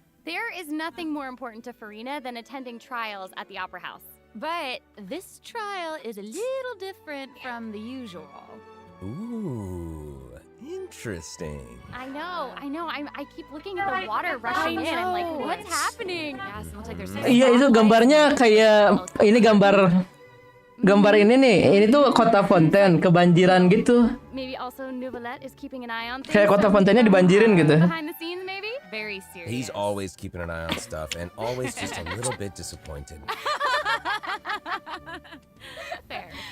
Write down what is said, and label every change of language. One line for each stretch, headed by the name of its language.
English: There is nothing more important to Farina than attending trials at the Opera House. But this trial is a little different from the usual. Ooh, interesting. I know. I keep looking at the water rushing in. I'm like, what's happening? Yes, it looks like there's...
Indonesian: Iya, itu gambarnya kayak ini gambar ini nih. Ini tuh kota Fontaine kebanjiran gitu.
English: Maybe also Novelet is keeping an eye on things.
Indonesian: Kayak kota Fontaine-nya dibanjirin gitu.
English: Behind the scenes, maybe? Very serious. He's always keeping an eye on stuff and always just a little bit disappointed. Fair.